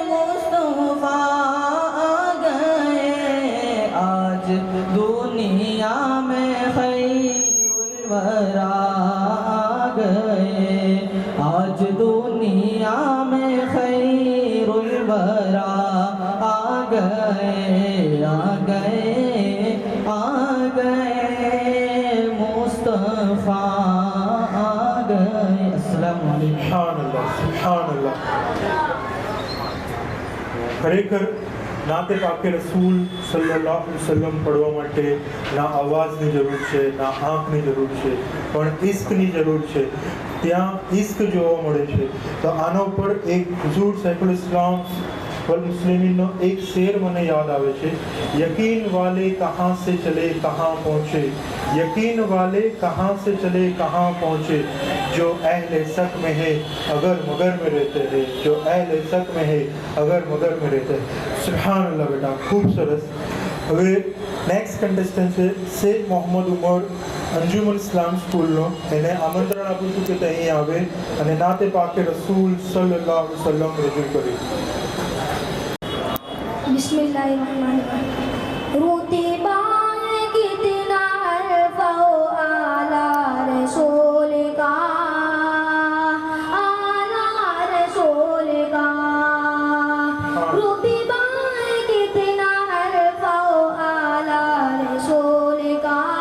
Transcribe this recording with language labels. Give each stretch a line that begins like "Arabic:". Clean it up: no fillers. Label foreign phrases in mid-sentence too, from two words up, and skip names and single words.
Urdu: مصطفیٰ آ گئے، آج دنیا میں خیر الورا آ گئے، آج دنیا میں خیر الورا آ گئے، آ گئے، آ گئے مصطفیٰ آ گئے۔
Arabic: السلام علیکم۔ سبحان اللہ، سبحان اللہ۔
Gujarati: ખરેખર
Urdu: نعتِ پاکِ رسول
Arabic: صلى الله عليه وسلم
Gujarati: પડવા માટે ના અવાજની જરૂર છે, ના આંખની જરૂર છે, પણ ઇશ્કની જરૂર છે। ત્યાં ઇશ્ક જોવા મળે છે। તો આના ઉપર એક હુઝુર સૈફુલ ઇસ્લામ વલ મુસ્લિમીનનો એક શેર મને યાદ આવે છે,
Urdu: یقین والے کہاں سے چلے کہاں پہنچے, یقین والے کہاں سے چلے کہاں پہنچے، جو اہل شک میں ہے اگر مگر میں رہتے ہیں، جو اہل شک میں ہے اگر مگر میں رہتے ہیں۔
Arabic: سبحان اللہ
Urdu: بیٹا، خوب سرس۔
Gujarati: હવે
English: next contestant
Gujarati: છે શેખ મોહમ્મદ ઉમર અંજુમન ઇસ્લામ સ્કૂલનો. એને આમંત્રણ આપું છું કે તે અહીં આવે અને
Urdu: نعتِ پاکِ رسول
Arabic: صلى الله عليه وسلم
Gujarati: રજૂ કરે.
Urdu: बिस्मिल्लाहिर्रहमानिर्रहीम رتبہ کتنا ارفع اعلیٰ رسول کا رتبہ کتنا ارفع اعلیٰ رسول کا